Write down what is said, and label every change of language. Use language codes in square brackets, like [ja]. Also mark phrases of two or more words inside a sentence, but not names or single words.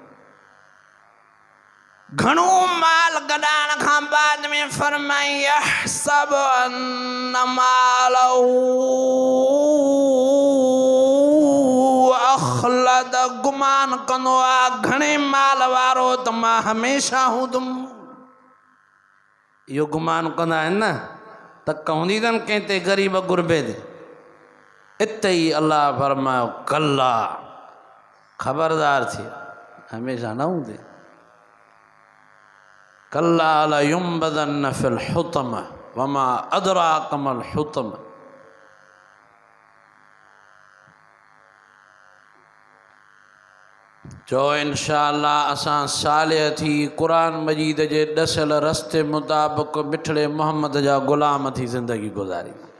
[sd] घणो माल गॾाइण खां बाद में फरमाई [ar] يحسب أن ماله أخلده, [sd] गुमान कंदो आहे घणे माल वारो त मां हमेशह हूंदुमि। इहो गुमान कंदा आहिनि न त हूंदी अथनि कंहिं ते ग़रीब गुरबे ते। इते ई अल्लाह फरमायो कल्ला, ख़बरदार थी, हमेशह न हूंदे। [ar] كلا لينبذن في الحطمة وما أدراك ما الحطمة. [sd] चो [ar] إن شاء الله [sd] असां सालिह थी क़ुरान मजीद जे ॾसियल रस्ते मुताबिक़ मिठड़े मोहम्मद जा ग़ुलाम थी ज़िंदगी गुज़ारी।